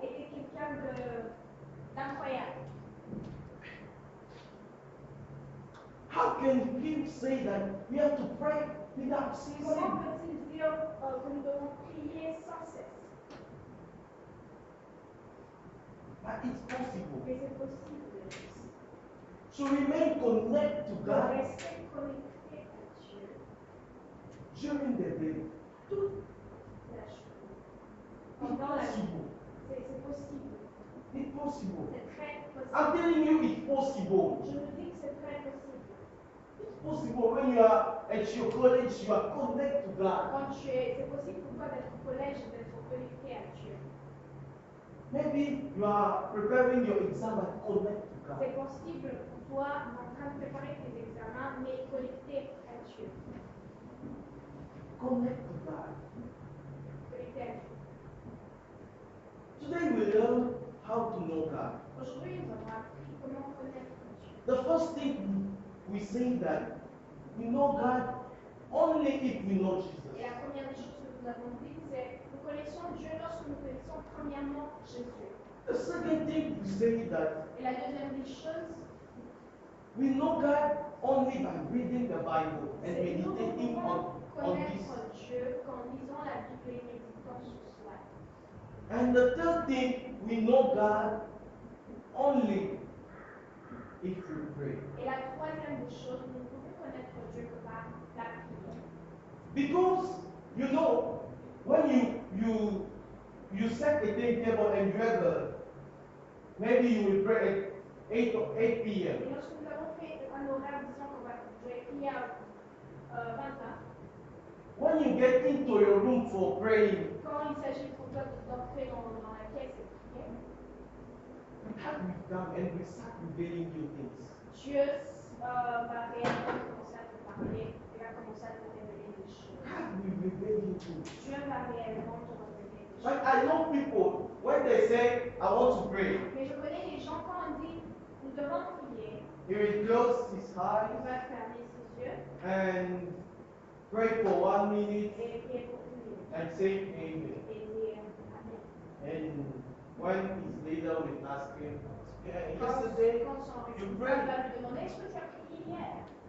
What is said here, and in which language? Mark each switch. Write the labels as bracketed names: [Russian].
[French] était quelqu'un d'incroyable. [English] how can he say that we have to pray without [French] Comment [English] ceasing? [French] peut-il dire que nous devons prier sans cesse? [English] But it's possible. [French] Mais c'est possible [English] To remain connected to [French] de [English] God [French] rester connecté à Dieu [English] during the day. [French] toute la journée. [English] It's [French] Pendant la journée. [English] possible. [French] C'est possible. [English] It's possible. [French] C'est très possible. [English] I'm telling you, it's possible. [French] Je vous dis que c'est très possible. [English] It's possible when you are at your college, you are connected to God. [French] C'est possible pour toi d'être au collège et d'être connecté à Dieu. [English] Maybe you are preparing your exam and connected to [French] C'est [English] God. [French] possible pour toi en train de préparer tes examens, mais connecté à Dieu. [English] Connect to God. [French] Connecté à Dieu. [English] Today we learn how to know God. [French] Aujourd'hui, nous avons appris comment connaître Dieu. [English] The first thing we say that we know God only if we know [French] Et [English] Jesus. [French] la première des choses que nous avons dit, c'est nous connaissons Dieu lorsque nous connaissons premièrement Jésus. [English] The second thing we say that [French] Et la deuxième des choses, [English] we know God only by reading the Bible and [French] c'est nous [English] meditating [French] pouvons [English] on this. [French] connaître Dieu qu'en lisant la Bible et méditant sur cela. [English] And the third thing, we know God only if we pray. [French] Et la troisième des choses, nous ne pouvons connaître Dieu que par la prière. [English] Because you know, when you set a timetable and you have maybe you will pray at 8 p.m. [French] Et lorsque nous avons fait un horaire disant qu'on va prier à 20 heures, [English] when you get into your room for praying, [French] Quand il s'agit pour toi d'entrer dans la pièce et de prier, [English] God will come and will start revealing you things. [French] Dieu va réellement commencer à te parler et va commencer à te révéler des choses. [English] God will reveal you things. [French] Dieu va réellement te révéler des [English] But [French] choses. [English] I know people, when they say, I want to pray, [French] Mais je connais les gens quand on dit nous devons prier, [English] he will close his [French] il [English] eyes [French] va fermer ses yeux [English] and pray for 1 minute [French] et prier pour une minute [English] and say amen. [French] et dire Amen. [English] And when his leader will ask him, yeah, [French] Quand [English] yesterday [French] son [English] you [French] responsable [English] prayed, [French] va lui demander est-ce que tu as prié hier?